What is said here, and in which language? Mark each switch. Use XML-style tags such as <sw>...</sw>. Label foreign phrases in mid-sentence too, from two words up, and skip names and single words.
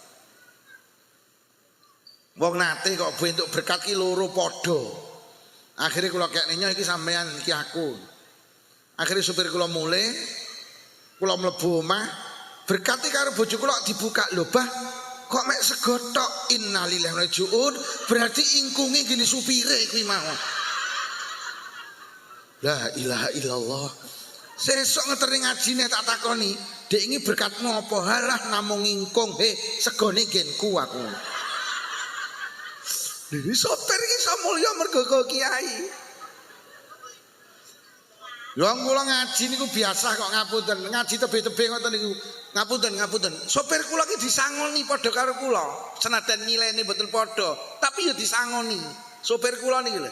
<jv>Wong nate kok Bu entuk berkat ki loro padha. Akhirnya kula kekne iki sampean iki aku. Akhirnya supir kula mulai, kula mlebu omah, berkati karo bojo kula dibuka lho Bah, kok mek sego tok.</jv> <ar>إنا لله وإنا إليه راجعون,</ar> <jv>berarti ingkunge gini supire kuwi mau.</jv> <ar>لا إله إلا الله.</ar> <jv>Sesuk ngeteri ngajine tak takoni, "Dek iki berkatmu apa?" "Halah namung ingkung, segone genku aku." Ini sopir ini mulya mergo kiai. Wong kula ngaji niku biasa kok ngapunten, ngaji tebe-tebe ngoten niku. Ngapunten. Sopir kula ki disangoni padha karo kula. Senajan nilene mboten padha, tapi ya disangoni. Sopir kula niki lho.</jv>